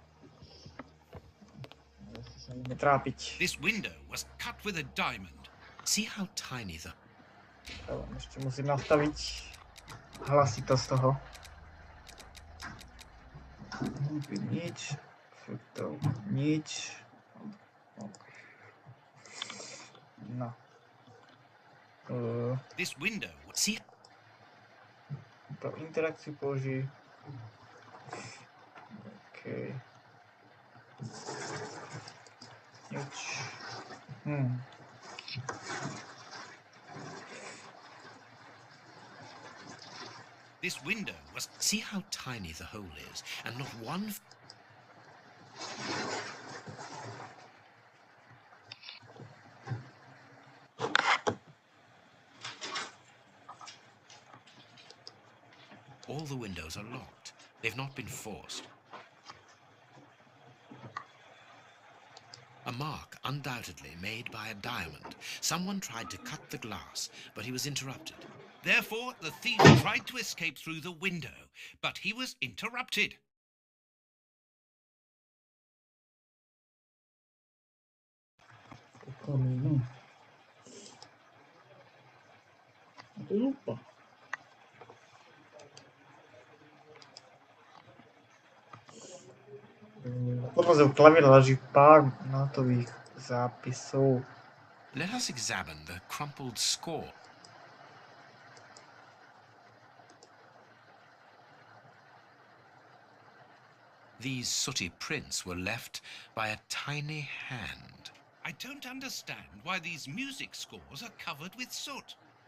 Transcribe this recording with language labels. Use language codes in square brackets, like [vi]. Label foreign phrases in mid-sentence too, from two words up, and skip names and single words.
[sk] Asi sa ideme trápiť. [en] This window was cut with a diamond. See how tiny the... [sk] Ešte musím nastaviť hlasitosť toho. Nič, efektov, nič. No. [en] This window... See... [sk] Pro interakciu použij. OK. Nič. [en] This window was... See how tiny the hole is, and not one... All the windows are locked. They've not been forced. A mark, undoubtedly made by a diamond. Someone tried to cut the glass, but he was interrupted. Therefore, the thief tried to escape through the window, but he was interrupted. [sk] Lupa. Podloze v klavíre leží pár notových zápisov. [en] Let us examine the crumpled score. These sooty prints were left by a tiny hand. I don't understand why these music scores are covered with soot.